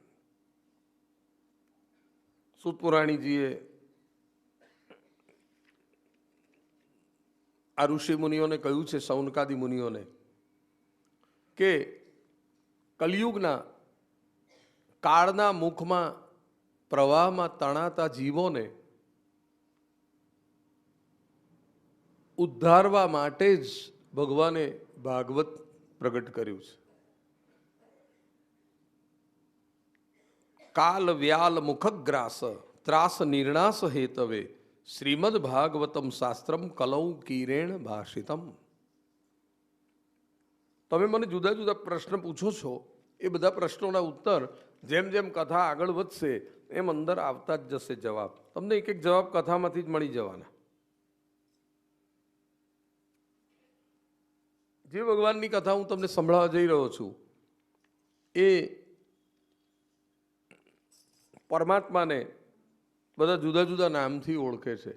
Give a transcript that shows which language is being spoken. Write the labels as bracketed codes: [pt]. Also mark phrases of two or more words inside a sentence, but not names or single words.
[gu] સુતપુરાણીજીએ આ ઋષિ મુનિઓને કહ્યું છે, સૌનકાદી મુનિઓને, કે કલિયુગના કાળના મુખમાં પ્રવાહમાં તણાતા જીવોને ઉદ્ધારવા માટે જ ભગવાને ભાગવત પ્રગટ કર્યું છે. [sa] કાલ વ્યાલ મુખગ્રાસ ત્રાસ નિર્ણાસ હેતવે શ્રીમદ ભાગવતમ શાસ્ત્રમ કલૌ કીરેણ ભાષિતમ. [gu] તમે મને જુદા જુદા પ્રશ્ન પૂછો છો, એ બધા પ્રશ્નોના ઉત્તર જેમ જેમ કથા આગળ વધશે એમ અંદર આવતા જ જશે જવાબ. તમને એક એક જવાબ કથામાંથી જ મળી જવાના. જે ભગવાનની કથા હું તમને સંભળાવવા જઈ રહ્યો છું એ પરમાત્માને બધા જુદા જુદા નામથી ઓળખે છે.